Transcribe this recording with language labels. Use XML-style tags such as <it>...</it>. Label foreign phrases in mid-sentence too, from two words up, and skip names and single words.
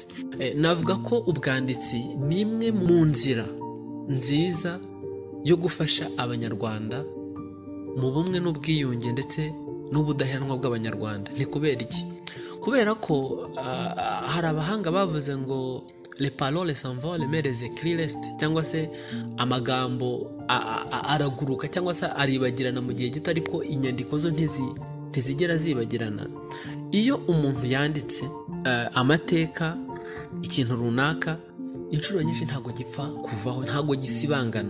<rw>Navuga ko ubwanditsi ni imwe mu nzira nziza yo gufasha abanyarwanda mu bumwe n'ubwiyunge ndetse n'ubudaheranwa bw'abanyarwanda. Ni kubera iki? Kubera ko hari abahanga bavuze ngo</rw> <fr>les paroles s'envolent mais les écrits restent,</fr> <rw>cyangwa se amagambo araguruka cyangwa se aribagirana mu gihe gito, ariko inyandiko zo ntizigera zibagirana. Iyo umuntu yanditse amateka ikintu runaka inshuro nyinshi ntago gipfa kuvaho, ntago gisibangana.</rw>